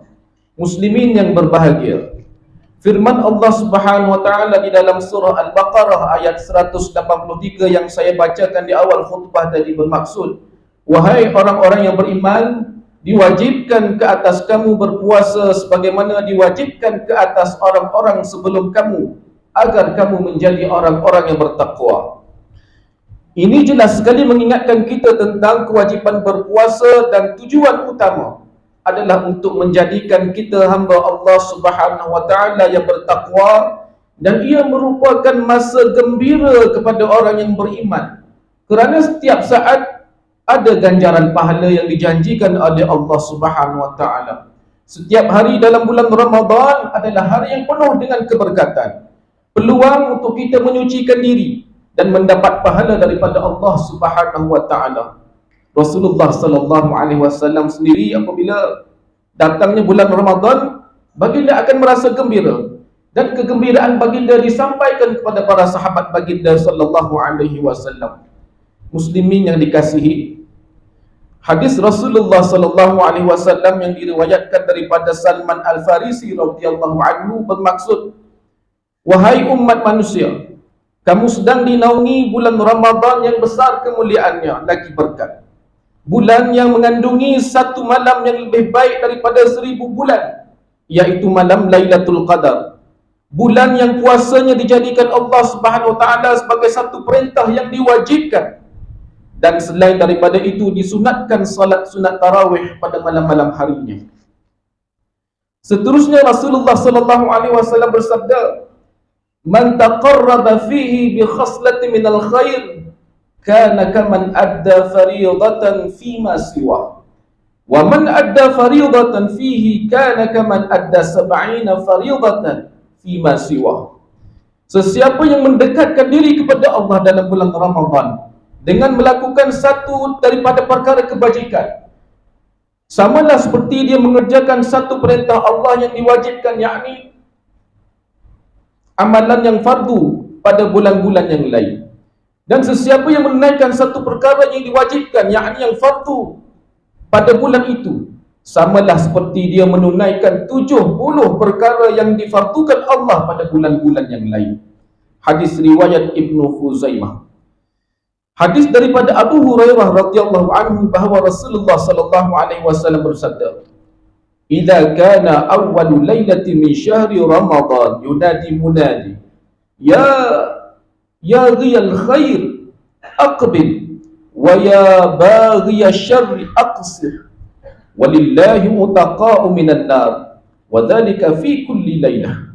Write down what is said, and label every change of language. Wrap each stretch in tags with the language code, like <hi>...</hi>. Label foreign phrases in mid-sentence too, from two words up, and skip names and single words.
<ms>Muslimin yang berbahagia, firman Allah</ms> <ar>سبحانه وتعالى</ar> <ms>di dalam surah Al-Baqarah ayat 183 yang saya bacakan di awal khutbah tadi bermaksud, wahai orang-orang yang beriman, diwajibkan ke atas kamu berpuasa sebagaimana diwajibkan ke atas orang-orang sebelum kamu, agar kamu menjadi orang-orang yang bertakwa. Ini jelas sekali mengingatkan kita tentang kewajipan berpuasa dan tujuan utama adalah untuk menjadikan kita hamba Allah</ms> <ar>سبحانه وتعالى</ar> <ms>yang bertakwa, dan ia merupakan masa gembira kepada orang yang beriman, kerana setiap saat ada ganjaran pahala yang dijanjikan oleh Allah</ms> <ar>سبحانه وتعالى.</ar> <ms>Setiap hari dalam bulan Ramadan adalah hari yang penuh dengan keberkatan, peluang untuk kita menyucikan diri dan mendapat pahala daripada Allah</ms> <ar>سبحانه وتعالى.</ar> <ms>Rasulullah</ms> <ar>صلى الله عليه وسلم</ar> <ms>sendiri apabila datangnya bulan Ramadan, baginda akan merasa gembira, dan kegembiraan baginda disampaikan kepada para sahabat baginda</ms> <ar>صلى الله عليه وسلم.</ar> <ms>Muslimin yang dikasihi, hadis Rasulullah</ms> <ar>صلى الله عليه وسلم</ar> <ms>yang diriwayatkan daripada Salman Al-Farisi</ms> <ar>رضي الله عنه</ar> <ms>bermaksud, wahai umat manusia, kamu sedang dinaungi bulan Ramadan yang besar kemuliaannya lagi berkat. Bulan yang mengandungi satu malam yang lebih baik daripada 1000 bulan, yaitu malam Lailatul Qadar. Bulan yang puasanya dijadikan Allah</ms> <ar>سبحانه وتعالى</ar> <ms>sebagai satu perintah yang diwajibkan, dan selain daripada itu disunatkan salat sunat tarawih pada malam-malam harinya.</ms> <ar>Seterusnya Rasulullah صلى الله عليه وسلم bersabda, من تقرب فيه بخصلة من الخير كان كمن أدى فريضة فيما سواه ومن أدى فريضة فيه كان كمن أدى سبعين فريضة فيما سواه.</ar> <ms>Sesiapa yang mendekatkan diri kepada Allah dalam bulan Ramadan dengan melakukan satu daripada perkara kebajikan, samalah seperti dia mengerjakan satu perintah Allah yang diwajibkan, yakni amalan yang fardu pada bulan-bulan yang lain. Dan sesiapa yang menunaikan satu perkara yang diwajibkan, yakni yang fardu pada bulan itu, samalah seperti dia menunaikan 70 perkara yang difardukan Allah pada bulan-bulan yang lain. Hadis riwayat Ibnu Khuzaimah. Hadis daripada Abu Hurairah</ms> <ar>رضي الله عنه bahawa Rasulullah صلى الله عليه وسلم bersabda, إذا كان أول ليلة من شهر رمضان ينادي مناد يا باغي الخير أقبل ويا باغي الشر أقصر ولله عتقاء من النار وذلك في كل ليلة.</ar>